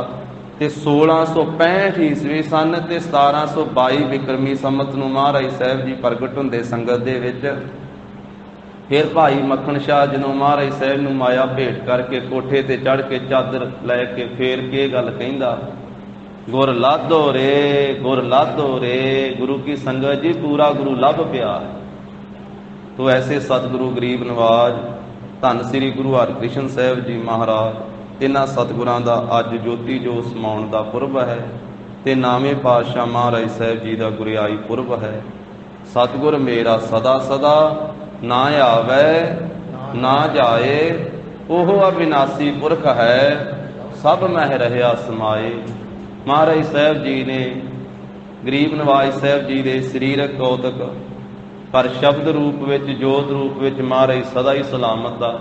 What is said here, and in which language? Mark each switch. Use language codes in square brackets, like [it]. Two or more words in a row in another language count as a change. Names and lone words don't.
[pa] ਤੇ 1665 ਈਸਵੀ ਸੰਨ ਤੇ 1722 ਬਿਕ੍ਰਮੀ ਸੰਮਤ ਨੂੰ ਮਹਾਰਾਜ ਸਾਹਿਬ ਜੀ ਪ੍ਰਗਟ ਹੁੰਦੇ ਸੰਗਤ ਦੇ ਵਿਚ। ਫਿਰ ਭਾਈ ਮੱਖਣ ਸ਼ਾਹ ਜਦੋਂ ਮਹਾਰਾਜ ਸਾਹਿਬ ਨੂੰ ਮਾਇਆ ਭੇਟ ਕਰਕੇ ਕੋਠੇ ਤੇ ਚੜ੍ਹ ਕੇ ਚਾਦਰ ਲੈਕੇ ਫੇਰ ਕੇ ਗੱਲ ਕਹਿੰਦਾ, ਗੁਰ ਲਾਧੋ ਰੇ, ਗੁਰ ਲਾਧੋ ਰੇ, ਗੁਰੂ ਕੀ ਸੰਗਤ ਜੀ ਪੂਰਾ ਗੁਰੂ ਲੱਭ ਪਿਆ। [hi] तो ऐसे [pa] ਸਤਿਗੁਰੂ ਗਰੀਬ ਨਿਵਾਜ ਧੰਨ ਸ੍ਰੀ ਗੁਰੂ ਹਰਿਕ੍ਰਿਸ਼ਨ ਸਾਹਿਬ ਜੀ ਮਹਾਰਾਜ, ਇਨ੍ਹਾਂ ਸਤਿਗੁਰਾਂ ਦਾ ਅੱਜ ਜੋਤੀ ਜੋ ਸਮਾਉਣ ਦਾ ਪੁਰਬ ਹੈ। ਤੇ ਨਾਮੇ ਪਾਤਸ਼ਾਹ ਮਹਾਰਾਜ ਸਾਹਿਬ ਜੀ ਕਾ ਗੁਰਿਆਈ ਪੁਰਬ ਹੈ। ਸਤਿਗੁਰ ਮੇਰਾ ਸਦਾ ਸਦਾ ਨਾ ਆਵੈ ਨਾ ਜਾਇ, ਓਹ ਅਬਿਨਾਸੀ ਪੁਰਖ ਹੈ, ਸਭ ਮਹਿ ਰਹਿਆ ਸਮਾਇ। [hi] महाराज साहब जी ने गरीब नवाज साहब जी के शरीरक कौतक पर [pa] ਸ਼ਬਦ ਰੂਪ ਵਿਚ, ਜੋਤ ਰੂਪ ਵਿਚ ਮਹਾਰਾਜ ਸਦਾ ਹੀ ਸਲਾਮਤ ਆ।